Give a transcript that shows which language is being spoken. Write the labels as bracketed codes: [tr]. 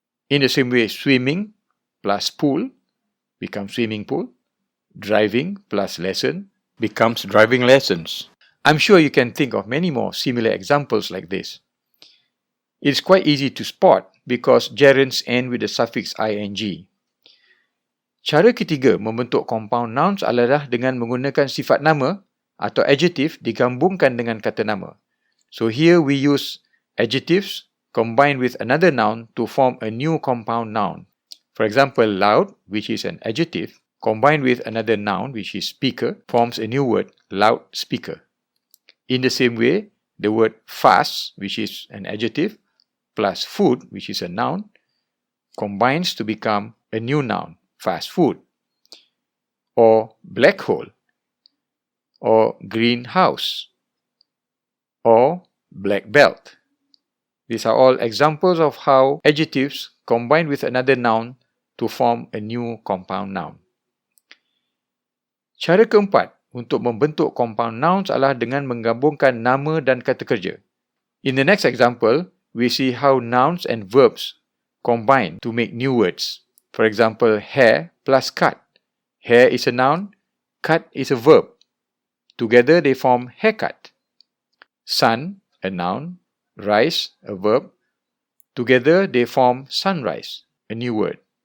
[en] In the same way, swimming plus pool becomes swimming pool. Driving plus lesson becomes driving lessons. I'm sure you can think of many more similar examples like this. It's quite easy to spot because gerunds end with the suffix ing. [ms] Cara ketiga membentuk compound nouns adalah dengan menggunakan sifat nama atau adjective digabungkan dengan kata nama. [en] So here we use adjectives combined with another noun to form a new compound noun. For example, loud, which is an adjective, combined with another noun, which is speaker, forms a new word, loudspeaker. In the same way, the word fast, which is an adjective, plus food, which is a noun, combines to become a new noun, fast food, or black hole, or greenhouse, or black belt. These are all examples of how adjectives combine with another noun to form a new compound noun. [ms] Cara keempat untuk membentuk compound nouns adalah dengan menggabungkan nama dan kata kerja. [en] In the next example, we see how nouns and verbs combine to make new words. For example, hair plus cut. Hair is a noun, cut is a verb. Together they form haircut. Sun, a noun, rise, a verb. Together they form sunrise, a new word.